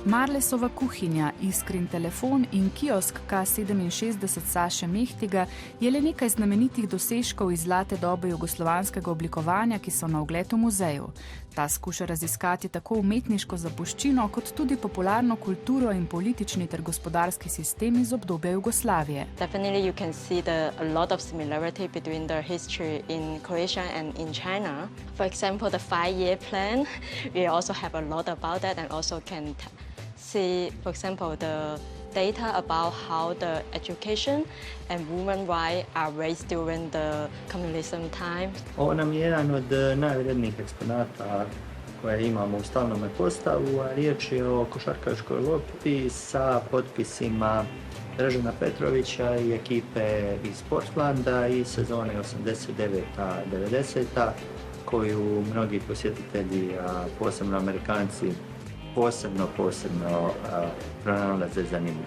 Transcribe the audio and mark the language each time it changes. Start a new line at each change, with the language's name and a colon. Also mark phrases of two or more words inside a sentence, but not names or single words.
Slovenian: Marlesova kuhinja, Iskrin telefon in kiosk K67 Saše Mächtiga je le nekaj znamenitih dosežkov iz zlate dobe jugoslovanskega oblikovanja, ki so na ogled v muzeju. Ta skuša raziskati tako umetniško zapuščino, kot tudi popularno kulturo in politični ter gospodarski sistem iz obdobja Jugoslavije.
English: Definitely you can see a lot of similarity between the history in Croatia and in China. For example, the 5-year plan, we also have a lot about that and also can see, for example, the data about how the education and women rights are raised during the communism time.
Croatian: Ovo nam je jedan od najvrednijih eksponata koje imamo u stalnom postavu, a riječ je o košarkaškoj lopti sa potpisima Dražena Petrovića i ekipe iz Portlanda i sezone 89-90, koju mnogi posjetitelji, posebno Amerikanci, posebno pronalaze zanimljivo.